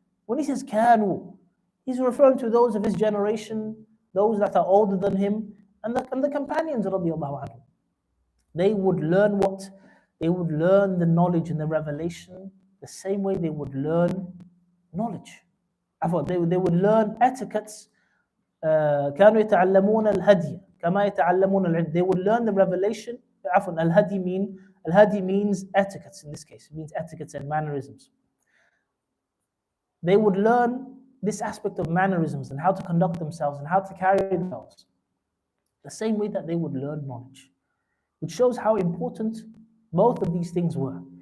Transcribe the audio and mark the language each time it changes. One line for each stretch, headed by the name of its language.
English: When he says كانوا, he's referring to those of his generation, those that are older than him, and the companions radiallahu anhu. They would learn what? They would learn the knowledge and the revelation the same way they would learn knowledge. They would learn etiquettes.
Arabic: كانوا يتعلمون الهدي كما يتعلمون العلم.
English: They would learn the revelation. الهدي means etiquettes in this case. It means etiquettes and mannerisms. They would learn this aspect of mannerisms and how to conduct themselves and how to carry themselves the same way that they would learn knowledge, which shows how important both of these things were.